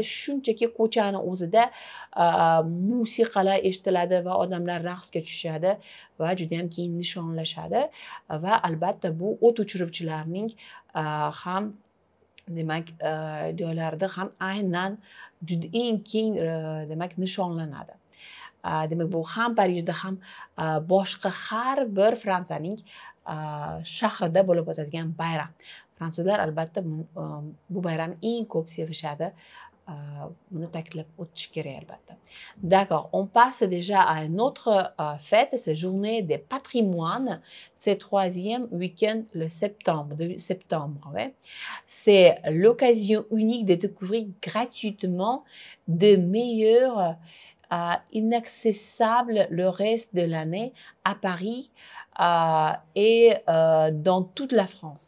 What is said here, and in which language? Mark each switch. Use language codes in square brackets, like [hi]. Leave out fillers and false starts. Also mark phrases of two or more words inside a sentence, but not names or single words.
[uz] Shunchaki ko'chani o'zida musiqalar eshitiladi va odamlar raqsga tushadi va juda ham keyin nishonlashadi va albatta bu o't o'chiruvchilarning ham demak joylarida ham aynan juda eng keng demak nishonlanadi. Demak, bu ham Parijda ham boshqa har bir Fransiyaning shahrida bo'lib o'tadigan bayram. Fransuzlar albatta bu bayramni eng ko'p sevishadi. Buni ta'kidlab o'tish kerak albatta. [fr] D'accord, on passe déjà à une autre fête, c'est journée des patrimoines. C'est troisième week-end de septembre. Ouais. C'est l'occasion unique de découvrir gratuitement de meilleurs inaccessibles le reste de l'année à Paris et dans toute la France.